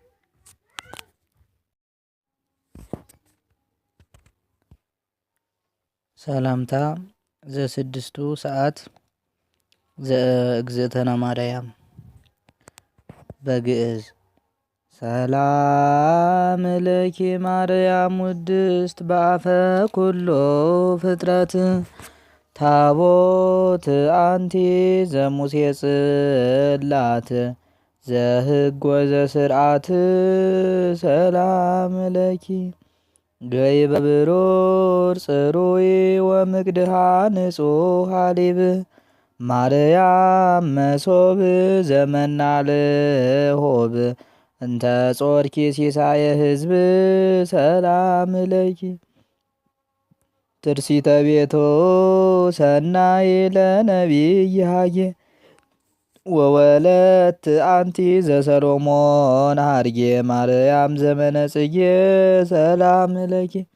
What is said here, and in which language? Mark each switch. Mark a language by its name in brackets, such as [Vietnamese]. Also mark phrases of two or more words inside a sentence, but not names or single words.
[Geez] ሰላምታ ዘስድስቱ ሰዓት ዘእግዝእትነ ማርያም በግዕዝ ሰላም ለኪ ማርያም ውድስት በአፈ ኩሎ ፍጥረት ታቦት አንቲ ዘሙሴ ጽላት ዘሕግ ወዘስርዓት ሰላም ለኪ ገይበ ብሩር ጽሩይ ወምቅድሃ ንጹሕ ሀሊብ ማርያም መሶብ ዘመናልሆብ እንተ ጾርኪ ሲሳየ ሕዝብ ሰላም ለኪ ትርሲተ ቤቶ ሰናይ ለነቢይ ሀጌ ወወለት አንቲ ዘሰሎሞን ሀርጌ ማርያም ዘመነ ጽጌ ሰላም ለኪ